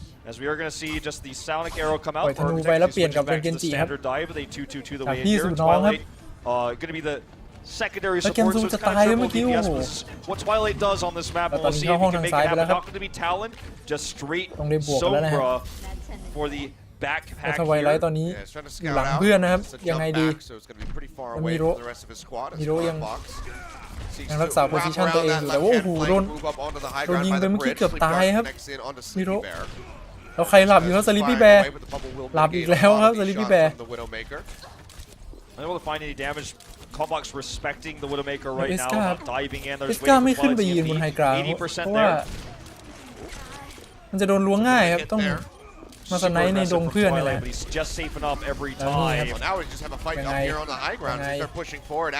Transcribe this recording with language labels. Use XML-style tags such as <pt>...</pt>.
<en>As we are going to see just the Sonic arrow come out, or the standard dive with a 2-2-2 the way in here. Twilight going to be the secondary support, so it's kind of triple DPS what Twilight does on this map, and we'll see if he can make it happen. Not going to be Talon, just straight Sombra for the backpack</en> <th>ทวายไลท์ตอนนี้อยู่หลังเพื่อนนะครับยังไงดีมิโร่ยังรักษาโพซิชันตัวเองอยู่แต่ว่าโอ้โหโดนยิงไปเมื่อกี้เกือบตายครับมิโร่แล้วใครหลับอยู่ครับสลิปปี้แบร์หลับอีกแล้วครับสลิปปี้แบร์</th> <en>Unable to find any damage. Conbox respecting the Widowmaker right now, not diving in. There's</en> <th>ไม่ขึ้นไปยืนบนไฮกราวด์เพราะว่ามันจะโดนล้วงง่ายครับต้องมาสไนป์ในดงเพื่อนนี่แหละ</th> <en>just safe enough every</en> <th>แล้วนี่</th> <en>time.</en> <th>ครับ</th> <en>Now we just have a fight up here on the high ground. They're pushing forward.</en>